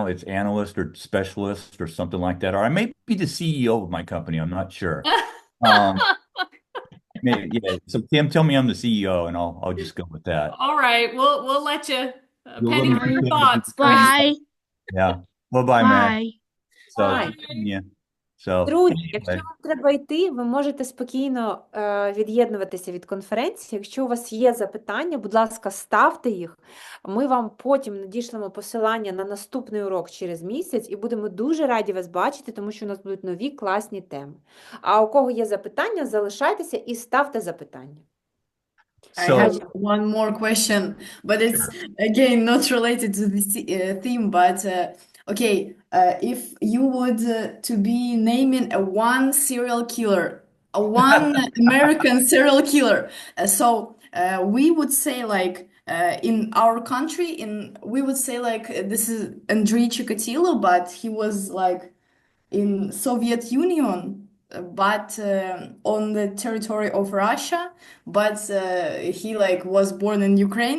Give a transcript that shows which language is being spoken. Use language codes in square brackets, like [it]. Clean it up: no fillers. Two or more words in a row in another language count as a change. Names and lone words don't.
[en] It's analyst or specialist or something like that. Or I may be the CEO of my company. I'm not sure. Yeah. So Kim, tell me I'm the CEO, and I'll just go with that. All right, we'll let you You'll penny let for me your pick thoughts, Chris. Bye. Yeah. Bye-bye, Matt. Bye. So, Bye. yeah. So, [uk] Друзі, [en] anyway. [uk] якщо вам треба йти, ви можете спокійно від'єднуватися від конференції. Якщо у вас є запитання, будь ласка, ставте їх. Ми вам потім надішлемо посилання на наступний урок через місяць і будемо дуже раді вас бачити, тому що у нас будуть нові класні теми. А у кого є запитання, залишайтеся і ставте запитання. [en] I So, have one more question, but it's again not related to this theme. But okay, if you would to be naming a one serial killer, a one American serial killer, so we would say like in our country, we would say like this is Andrei Chikatilo, but he was like in Soviet Union, but on the territory of Russia, but he like was born in Ukraine.